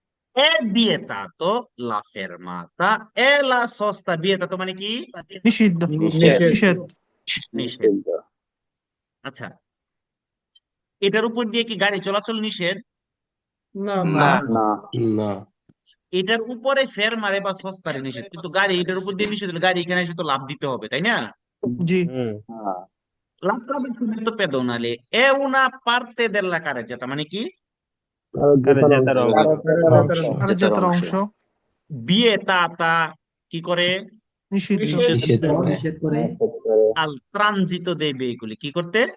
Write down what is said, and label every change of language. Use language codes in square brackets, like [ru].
[it] È vietato la fermata e la sosta। [bn] vietato মানে কি? নিষিদ্ধ নিষেধ নিষেধ। আচ্ছা, এটার উপর দিয়ে কি গাড়ি চলাচল নিষেধ? না না এটার উপরে ফেরমারে বা সস্তারে নিষেধ, কিন্তু গাড়ি এটার উপর দিয়ে নিষেধ হলে গাড়ি এখানে এসে তো লাভ দিতে হবে, তাই না? জি [it] L'attraversamento pedonale è una parte della carreggiata, [bn] মানে কি? কার্যতার অংশ vietata কি করে? নিষিদ্ধ নিষেধ করে [it] al transito dei veicoli, [bn] কি করতে?